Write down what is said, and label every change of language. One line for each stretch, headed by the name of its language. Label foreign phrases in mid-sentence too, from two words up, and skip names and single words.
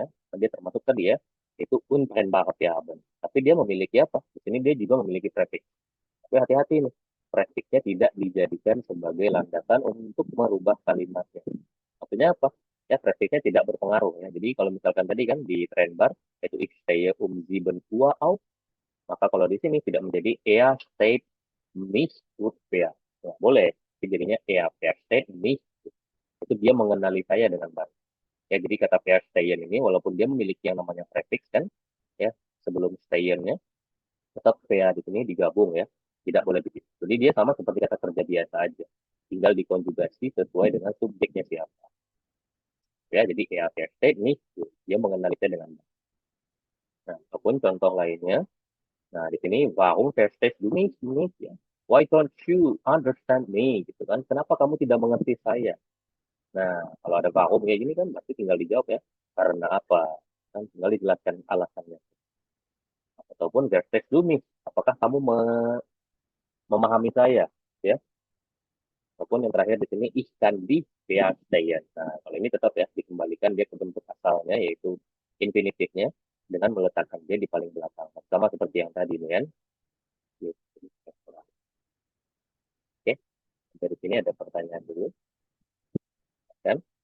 Indonesian: Dia termasuk tadi ya itu
German: untrennbare Verben.
Indonesian: Tapi dia memiliki apa? Di sini dia juga memiliki prefix. Tapi hati-hati nih, prefixnya tidak dijadikan sebagai landasan untuk merubah kalimatnya. Maksudnya apa? Ya prefixnya tidak berpengaruh ya. Jadi kalau misalkan tadi kan di Trennbar yaitu
German: ich stehe um 7 Uhr auf,
Indonesian: maka kalau di sini tidak menjadi
German: er steht mich gut wer.
Indonesian: Ya, boleh. Jadi jadinya
German: er versteht mich.
Indonesian: Itu dia mengenali saya dengan baik. Ya, jadi kata verstehen ini walaupun dia memiliki yang namanya prefix kan, ya sebelum stehennya tetap ya di sini digabung ya. Tidak boleh begitu. Jadi dia sama seperti kata kerja biasa aja. Tinggal dikonjugasi sesuai dengan subjeknya siapa. Ya, jadi
German: er versteht mich.
Indonesian: Dia mengenali saya dengan baik. Nah, ataupun contoh lainnya. Nah, di sini
German: warum verstehst du mich nicht ya?
English: Why don't you understand me?
Indonesian: Gitu kan? Kenapa kamu tidak mengerti saya? Nah, kalau ada warum kayak gini kan berarti tinggal dijawab ya. Karena apa? Kan tinggal dijelaskan alasannya.
German: Ataupun verstehst du mich?
Indonesian: Apakah kamu memahami saya? Ya. Ataupun yang terakhir di sini
German: ich kann dich verstehen.
Indonesian: Nah, kalau ini tetap ya dikembalikan dia ke bentuk asalnya yaitu infinitifnya dengan meletakkan dia di paling belakang. Sama seperti yang tadi nih kan. Gitu. Oke, dari sini ada pertanyaan dulu kan?